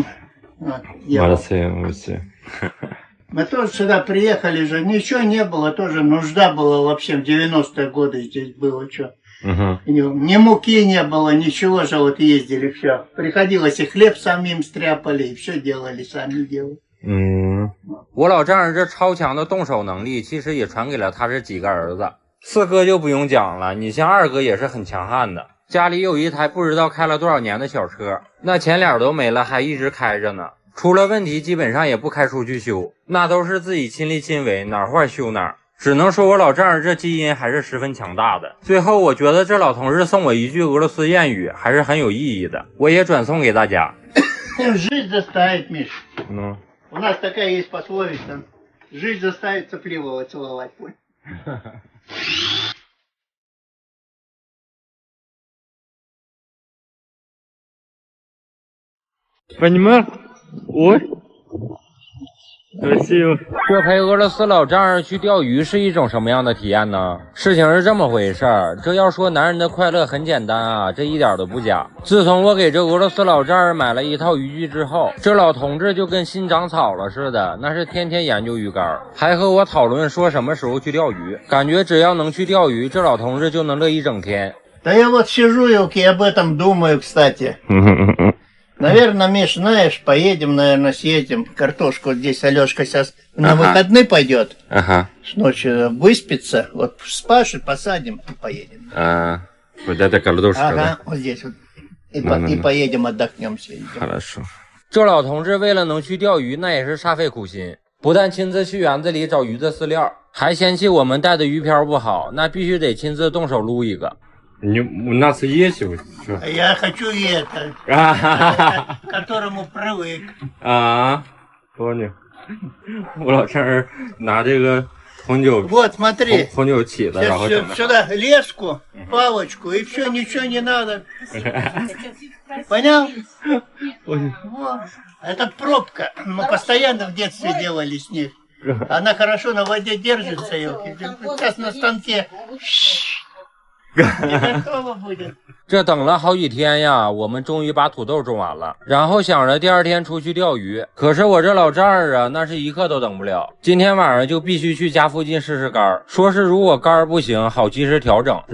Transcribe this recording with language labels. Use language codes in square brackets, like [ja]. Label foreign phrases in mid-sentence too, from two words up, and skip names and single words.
[ru] Молодцы. Мы тоже сюда приехали же, ничего не было, тоже нужда была вообще в 90-е годы здесь было, что. Ни муки не было, ничего же, вот ездили, все. Приходилось и хлеб самим стряпали, и все делали, сами делали. [zh] 我老丈人这超强的动手能力，其实也传给了他这几个儿子。四哥就不用讲了，你像二哥也是很强悍的，家里有一台不知道开了多少年的小车，那前脸都没了，还一直开着呢。出了问题基本上也不开出去修，那都是自己亲力亲为，哪儿坏修哪儿。只能说我老丈人这基因还是十分强大的。最后我觉得这老同志送我一句俄罗斯谚语还是很有意义的，我也转送给大家。 [ru] Жизнь заставит, Миш. У нас такая есть пословица. Жизнь заставит сопливого целовать. Понимаешь? Ой. [zh] 这陪俄罗斯老丈人去钓鱼是一种什么样的体验呢？事情是这么回事儿，这要说男人的快乐很简单啊，这一点都不假。自从我给这俄罗斯老丈人买了一套渔具之后，这老同志就跟新长草了似的，那是天天研究鱼竿，还和我讨论说什么时候去钓鱼。感觉只要能去钓鱼，这老同志就能乐一整天。 [ru] Да я вот сижу, елки, об этом думаю, кстати. Наверное, Миш, знаешь, поедем, наверное, съездим. Картошку здесь Алешка сейчас на выходные пойдет. С ночью выспится. Вот с Пашей посадим и поедем. Вот это картошка, да? Вот здесь вот. И поедем, отдохнем сегодня. Хорошо. [zh] 这老同志为了能去钓鱼，那也是煞费苦心，不但亲自去园子里找鱼的饲料，还嫌弃我们带的鱼漂不好，那必须得亲自动手撸一个。 [ru] У нас есть вот. Я хочу это, к которому привык. Понял. [zh] 我老丈人拿这个红酒， [ru] Вот, смотри. [zh] 红酒起子，然后 [ru] сюда леску, палочку, и все, ничего не надо. Понял? Вот. Это пробка. Мы постоянно в детстве делали с ней. Она хорошо на воде держится. Сейчас на станке. [zh] 这等了好几天呀，我们终于把土豆种完了，然后想着第二天出去钓鱼。可是我这老丈人啊，那是一刻都等不了，今天晚上就必须去家附近试试竿，说是如果竿不行，好及时调整。